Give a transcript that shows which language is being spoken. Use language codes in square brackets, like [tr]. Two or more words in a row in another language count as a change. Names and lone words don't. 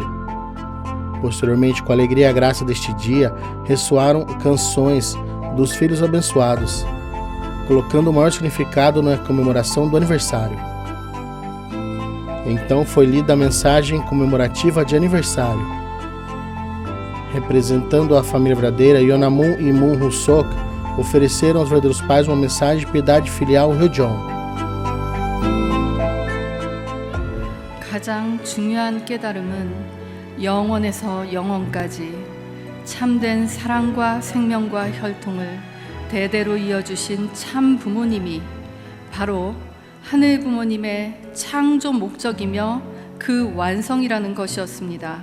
[pt] Posteriormente, com a alegria e a graça deste dia, ressoaram canções dos filhos abençoados, colocando o maior significado na comemoração do aniversário. Então foi lida a mensagem comemorativa de aniversário. Representando a família verdadeira, Yonamun e Moon Hoo-sok ofereceram aos verdadeiros pais uma mensagem de piedade filial Ryojong. [ko] 가장 중요한 깨달음은 영원에서 영원까지 참된 사랑과 생명과 혈통을 대대로 이어주신 참 부모님이 바로 하늘 부모님의 창조 목적이며 그 완성이라는 것이었습니다.